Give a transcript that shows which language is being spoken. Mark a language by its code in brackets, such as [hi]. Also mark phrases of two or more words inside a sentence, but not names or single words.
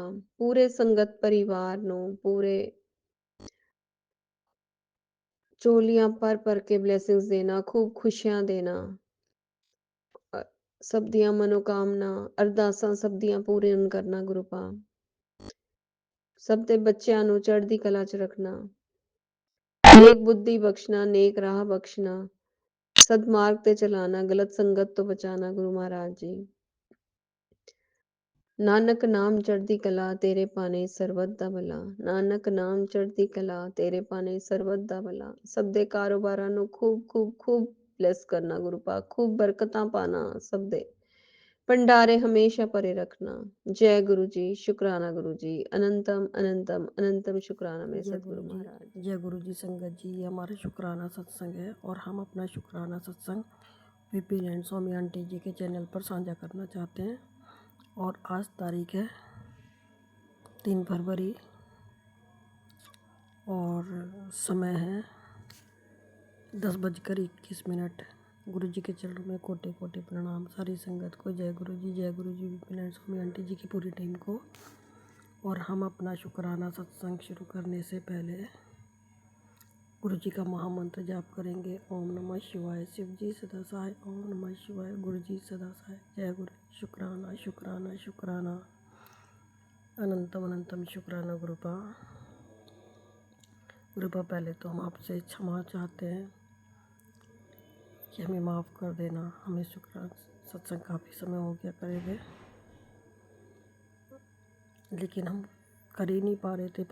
[pa] ਪੂਰੇ ਸੰਗਤ ਪਰਿਵਾਰ ਨੂੰ ਪੂਰੇ ਝੋਲੀਆਂ ਭਰ ਕੇ ਬਲੇਸਿੰਗਸ ਦੇਣਾ। खूब ਖੁਸ਼ੀਆਂ ਦੇਣਾ। ਸਭ ਦੀਆਂ ਮਨੋਕਾਮਨਾ ਅਰਦਾਸਾਂ ਸਭ ਦੀਆਂ ਪੂਰੀਆਂ ਕਰਨਾ ਗੁਰੂ ਪਾ। ਸਭ ਦੇ ਬੱਚਿਆਂ ਨੂੰ ਚੜ੍ਹਦੀ ਕਲਾ 'ਚ ਰੱਖਣਾ। ਨੇਕ ਬੁੱਧੀ ਬਖਸ਼ਣਾ। ਨੇਕ ਰਾਹ ਬਖਸ਼ਣਾ। ਸਦਮਾਰਗ ਤੇ ਚਲਾਣਾ। ਗਲਤ ਸੰਗਤ ਤੋਂ ਬਚਾਣਾ ਗੁਰੂ ਮਹਾਰਾਜ ਜੀ। ਨਾਨਕ ਨਾਮ ਚੜ੍ਹਦੀ ਕਲਾ ਤੇਰੇ ਭਾਣੇ ਸਰਬੱਤ ਦਾ ਭਲਾ। ਨਾਨਕ ਨਾਮ ਚੜ੍ਹਦੀ ਕਲਾ ਤੇਰੇ ਭਾਣੇ ਸਰਬੱਤ ਦਾ ਭਲਾ। ਸਭ ਦੇ ਕਾਰੋਬਾਰਾਂ ਨੂੰ ਖੂਬ ਖੂਬ ਖੂਬ ਬਲੇਸ ਕਰਨਾ ਗੁਰੂ ਪਾ। ਖੂਬ ਬਰਕਤਾਂ ਪਾਣਾ। ਸਭ ਦੇ ਭੰਡਾਰੇ ਹਮੇਸ਼ਾ ਭਰੇ ਰੱਖਣਾ। [hi] जय गुरु जी। शुक्राना गुरु जी। अनंतम अनंतम अनंतम शुक्राना मेरे जय सतगुरु गुरु जी। महाराज। जय गुरु जी संगत जी। ये हमारा शुक्राना सत्संग है और हम अपना शुक्राना सत्संग विपिन एंड स्वामी आंटी जी के चैनल पर साझा करना चाहते हैं और आज तारीख है 3 फरवरी और समय है 10:21। गुरु जी के चरणों में कोटि कोटि प्रणाम। सारी संगत को जय गुरु जी। जय गुरु जी। विपिन एंड स्वामी आंटी जी की पूरी टीम को। और हम अपना शुक्राना सत्संग शुरू करने से पहले गुरु जी का महामंत्र जाप करेंगे। ओम नमः शिवाय। शिव जी सदा सहाय। ओम नमः शिवाय। गुरु जी सदा सहाय। जय गुरु। शुक्राना शुक्राना शुक्राना। अनंतम अनंतम शुक्राना गुरुपा। गुरुपा पहले तो हम आपसे क्षमा चाहते हैं कि हमें माफ़ कर देना। हमें शुक्राना सत्संग काफ़ी समय हो गया करेंगे लेकिन हम कर ही नहीं पा रहे थे।